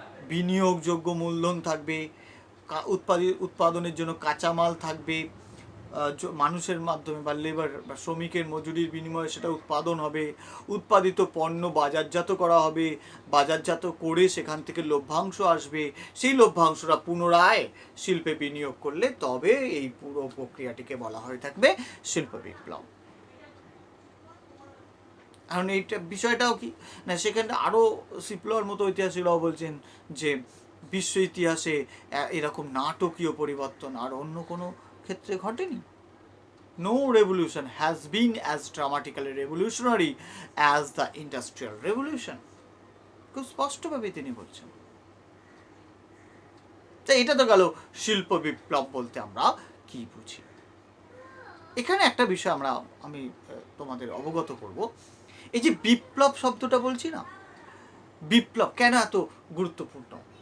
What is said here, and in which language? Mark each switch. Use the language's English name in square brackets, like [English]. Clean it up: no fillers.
[Bangla] বিনিয়োগযোগ্য মূলধন থাকবে, উৎপাদনের জন্য কাঁচামাল থাকবে, মানুষের মাধ্যমে বা লেবার বা শ্রমিকের মজুরির বিনিময়ে সেটা উৎপাদন হবে, উৎপাদিত পণ্য বাজারজাত করা হবে, বাজারজাত করে সেখান থেকে লভ্যাংশ আসবে, সেই লভ্যাংশটা পুনরায় শিল্পে বিনিয়োগ করলে তবে এই পুরো প্রক্রিয়াটিকে বলা হয়ে থাকবে শিল্প বিপ্লব। কারণ এইটা বিষয়টাও কি না, সেখানে আরও সিপ্লোর মতো ঐতিহাসিকরাও বলছেন যে বিশ্ব ইতিহাসে এরকম নাটকীয় পরিবর্তন আর অন্য কোনো ক্ষেত্রে ঘটেনি। [English] No revolution has been as dramatically revolutionary as the industrial revolution. [Bangla] খুব স্পষ্টভাবে তিনি বলছেন। তো এটা তো গেল শিল্প বিপ্লব বলতে আমরা কি বুঝি। এখানে একটা বিষয় আমি তোমাদের অবগত করব। এই যে বিপ্লব শব্দটা বলছি না, বিপ্লব কেন এত গুরুত্বপূর্ণ?